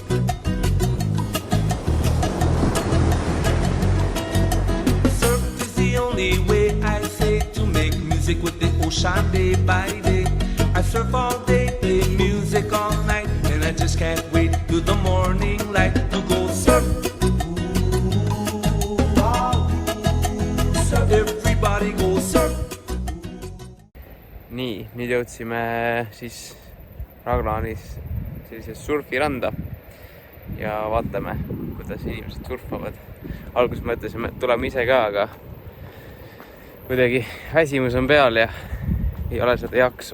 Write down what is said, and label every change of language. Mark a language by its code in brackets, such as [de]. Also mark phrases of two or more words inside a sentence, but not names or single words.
[en] Surf is the only way I say to make music with the ocean day by day. I surf all day, play music all night, and I just can't wait till the morning light to go surf. Ooh, wow. [et] nii, nüüd jõudsime siis Raglaanis sellisest surfiranda ja vaatame, kuidas inimesed surfavad. Alguses mõtlesime, et tuleme ise ka, aga kuidagi väsimus on peal ja ei ole seda jaksu.